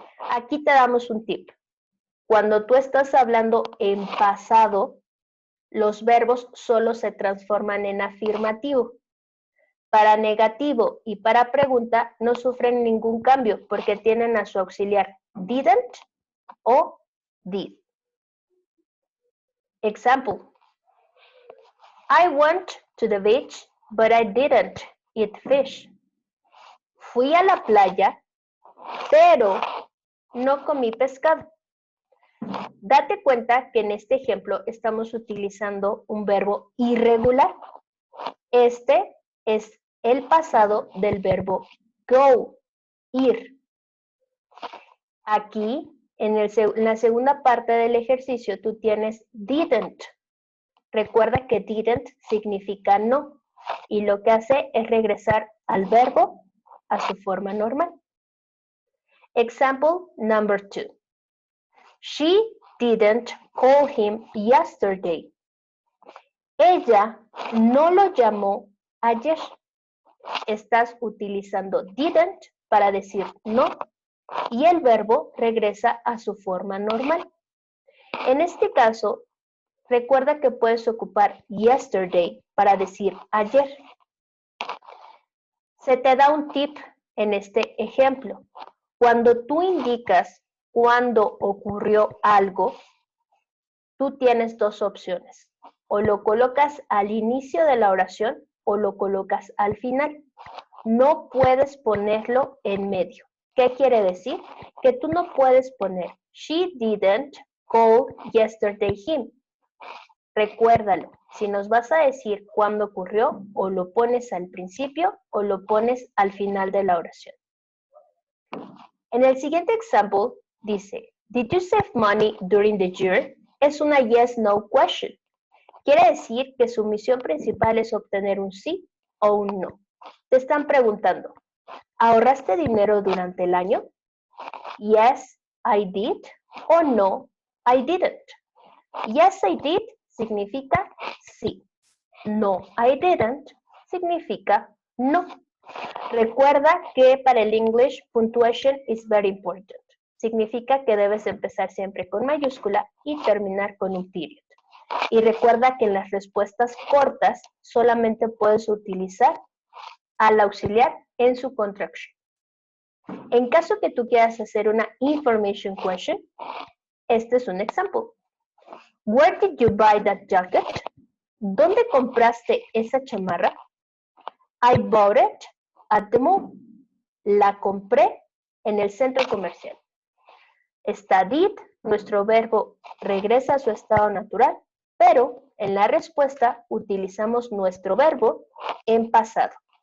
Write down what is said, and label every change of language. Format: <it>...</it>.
<es>Aquí te damos un tip. Cuando tú estás hablando en pasado, los verbos solo se transforman en afirmativo. Para negativo y para pregunta no sufren ningún cambio porque tienen a su auxiliar didn't o did.</es> <en>Example. I went to the beach, but I didn't eat fish.</en> <es>Fui a la playa, pero no comí pescado. Date cuenta que en este ejemplo estamos utilizando un verbo irregular. Este es el pasado del verbo go, ir. Aquí, en la segunda parte del ejercicio, tú tienes didn't. Recuerda que didn't significa no, y lo que hace es regresar al verbo a su forma normal.</es> <en>Example number 2. She didn't call him yesterday.</en> <es>Ella no lo llamó ayer. Estás utilizando didn't para decir no y el verbo regresa a su forma normal. En este caso, recuerda que puedes ocupar yesterday para decir ayer. Se te da un tip en este ejemplo. Cuando tú indicas cuándo ocurrió algo, tú tienes dos opciones. O lo colocas al inicio de la oración o lo colocas al final. No puedes ponerlo en medio. ¿Qué quiere decir? Que tú no puedes poner</es> <en>she didn't call yesterday him.</en> <es>Recuérdalo, si nos vas a decir cuándo ocurrió, o lo pones al principio o lo pones al final de la oración. En el siguiente ejemplo dice,</es> <en>did you save money during the year?</en> <es>Es una yes-no question. Quiere decir que su misión principal es obtener un sí o un no. Te están preguntando, ¿ahorraste dinero durante el año?</es> <en>Yes, I did, o no, I didn't. Yes, I did</en> <es>significa sí.</es> <en>No, I didn't</en> <es>significa no. Recuerda que para el</es> <en>English, punctuation is very important.</en> <es>Significa que debes empezar siempre con mayúscula y terminar con un period. Y recuerda que en las respuestas cortas solamente puedes utilizar al auxiliar en su contraction. En caso que tú quieras hacer una information question, este es un ejemplo.</es> <en>Where did you buy that jacket?</en> <es>¿Dónde compraste esa chamarra?</es> <en>I bought it at the mall.</en> <es>La compré en el centro comercial. Está did, nuestro verbo regresa a su estado natural, pero en la respuesta utilizamos nuestro verbo en pasado.</es>